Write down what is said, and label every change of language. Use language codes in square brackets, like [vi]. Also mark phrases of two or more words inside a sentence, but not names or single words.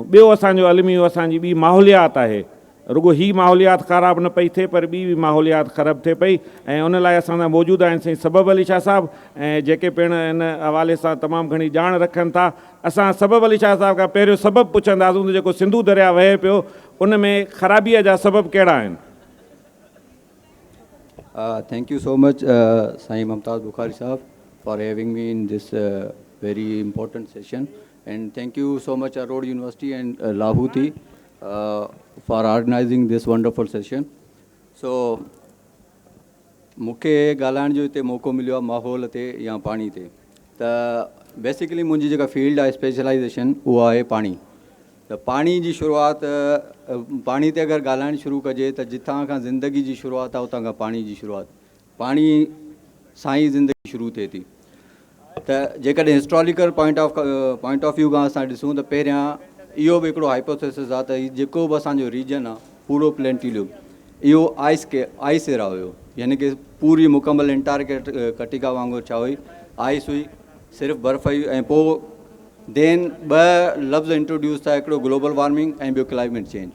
[sd] ॿियो असांजो अलमियो असांजी ॿी माहौलियात आहे। रुगो ही माहौलियात ख़राबु न पई थिए पर ॿी बि माहौलियात ख़राबु थिए पई, ऐं उन लाइ असांजा मौजूदु आहिनि साईं सबब अली शाह साहिबु, ऐं जेके पिण इन हवाले सां तमामु घणी ॼाण रखनि था। असां सबब अली शाह साहिब खां पहिरियों सबबु पुछंदासीं त जेको सिंधु दरिया वहे पियो उन में ख़राबीअ जा सबब कहिड़ा आहिनि? [en] Thank you so much, Sai Mumtaz Bukhari Sahab, for having me in this very important session. And thank you so much, Aroड़ University and Lahuti, for organizing this wonderful session. So, [sd] मूंखे ॻाल्हाइण जो हिते मौक़ो मिलियो आहे माहौल ते या पाणी ते। त बेसिकली मुंहिंजी जेका फील्ड आहे स्पेशलाइजेशन उहा आहे पाणी। त पाणी जी शुरूआति पाणी ते अगरि ॻाल्हाइणु शुरू कजे त जिथां खां ज़िंदगी जी शुरूआति आहे उतां खां पाणी जी शुरूआति, पाणी सां ई ज़िंदगी शुरू थिए थी। त जेकॾहिं [en] historical point of view [sd] खां असां ॾिसूं त पहिरियां इहो बि हिकिड़ो हाइपोथेसिस आहे त जेको बि असांजो रीजन आहे पूरो प्लेंटिलियो इहो [en] ice era [sd] हुयो, यानी कि पूरी मुकमल एंटार्कटिका वांगुरु छा हुई, आइस हुई, सिर्फ़ु बर्फ़ हुई। ऐं पोइ देन ॿ लफ़्ज़ इंट्रोड्यूस थिया, हिकिड़ो [en] global warming [sd] ऐं ॿियो [en] climate change.